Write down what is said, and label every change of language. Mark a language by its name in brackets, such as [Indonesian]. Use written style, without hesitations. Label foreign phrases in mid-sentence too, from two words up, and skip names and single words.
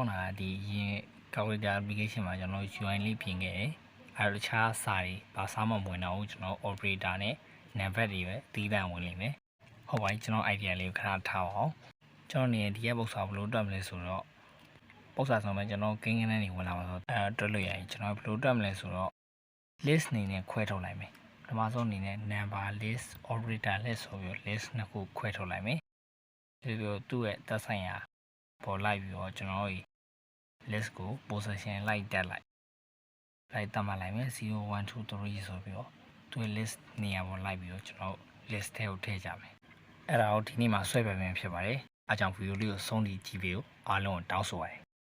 [Burmese] င်းတာဒီရင် [English] calculator application [Burmese] မှာကျွန်တော် UI လေးပြင်ခဲ့တယ်အဲ့တော့တခြားစာတွေဘာစာမှမဝင်တော့ဘူးကျွန်တော် operator နဲ့နံပါတ်တွေပဲတီးတန့်ဝင်လိမ့်မယ်ဟုတ်ပါပြီကျွန်တော် idea လေးကိုခဏထားအောင်ကျွန်တော်နေဒီရဲ့ပုံစံဘယ်လိုတွက်မလဲဆို တော့ပုံစံဆိုမှကျွန်တော်ကိန်းကန်းတွေဝင်လာမှာဆိုတွက်လို့ရရင်ကျွန်တော်ဘယ်လိုတွက်မလဲဆိုတော့ list အနေနဲ့ခွဲထုတ်လိုက် မယ်ပထမဆုံးအနေနဲ့ [English] number list operator list [Burmese] ဆိုပြီး list နှစ်ခုခွဲထုတ်လိုက်မယ်ဒီလိုသူ့ရဲ့သက်ဆိုင်ရာပေါ်လိုက်ပြီးတော့ကျွန်တော်တို့ list ကို position လိုက်တက်လိုက်တတ်မှတ်လိုက်မယ်0 1 2 3ဆိုပြီးတော့သူ့ list နေရာပေါ်လိုက်ပြီးတော့ကျွန်တော် list ထဲကိုထည့်ကြမယ်အဲ့ဒါကိုဒီနေ့မှာဆွဲပြမယ်ဖြစ်ပါတယ်အားကြောင့် video လေးကိုဆုံးထိကြည့်ပြီးအားလုံးကိုတောင်းဆိုပါတယ်